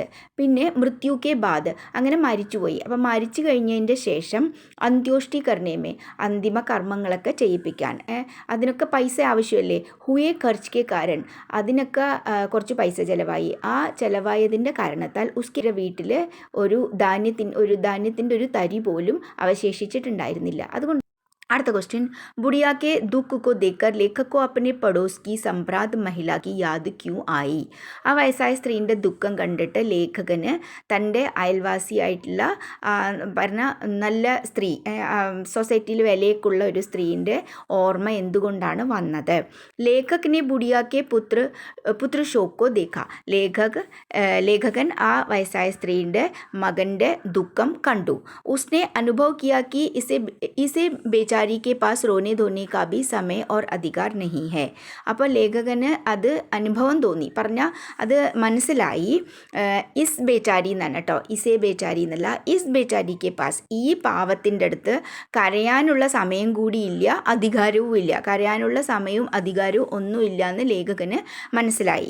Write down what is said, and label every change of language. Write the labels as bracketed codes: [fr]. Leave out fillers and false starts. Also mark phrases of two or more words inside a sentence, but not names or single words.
[ml] പിന്നെ [hi] मृत्यु के बाद, [ml] അങ്ങനെ മരിച്ചുപോയി, അപ്പം മരിച്ചു കഴിഞ്ഞതിൻ്റെ ശേഷം [hi] अंत्येष्टि करने में, [ml] അന്തിമ കർമ്മങ്ങളൊക്കെ ചെയ്യിപ്പിക്കാൻ, അതിനൊക്കെ പൈസ ആവശ്യമല്ലേ. [hi] हुए खर्च के कारण, [ml] അതിനൊക്കെ കുറച്ച് പൈസ ചിലവായി. ആ ചിലവായതിൻ്റെ കാരണത്താൽ ഉസ്കിൻ്റെ വീട്ടിൽ ഒരു ധാന്യത്തിൻ്റെ ഒരു തരി പോലും അവശേഷിച്ചിട്ടുണ്ടായിരുന്നില്ല. അതുകൊണ്ട് അടുത്ത ക്വസ്റ്റ്യൻ, [hi] बुढ़िया के दुख को देखकर लेखक को अपने पड़ोस की संभ्रांत महिला की याद क्यों आई? [ml] ആ വയസ്സായ സ്ത്രീൻ്റെ ദുഃഖം കണ്ടിട്ട് ലേഖകന് തൻ്റെ അയൽവാസിയായിട്ടുള്ള പറഞ്ഞ നല്ല സ്ത്രീ, സൊസൈറ്റിയിൽ വിലയൊക്കെയുള്ള ഒരു സ്ത്രീൻ്റെ ഓർമ്മ എന്തുകൊണ്ടാണ് വന്നത്? [hi] लेखक ने बुढ़िया के पुत्र शोक को देखा, [ml] ലേഖകൻ ആ വയസ്സായ സ്ത്രീൻ്റെ മകൻ്റെ ദുഃഖം കണ്ടു. [hi] उसने अनुभव किया कि इसे बेचारी के पास रोने धोने का भी समय और अधिकार नहीं है. [ml] അപ്പോൾ ലേഖകന് അത് അനുഭവം തോന്നി, പറഞ്ഞാൽ അത് മനസ്സിലായി. [hi] इस बेचारी [ml] എന്നാണ് കേട്ടോ, [hi] इसे बेचारी [ml] എന്നല്ല, [hi] इस बेचारी के पास, [ml] ഈ പാവത്തിൻ്റെ അടുത്ത് കരയാനുള്ള സമയം കൂടിയില്ല, അധികാരവും ഇല്ല, കരയാനുള്ള സമയവും അധികാരവും ഒന്നുമില്ല എന്ന് ലേഖകന് മനസ്സിലായി.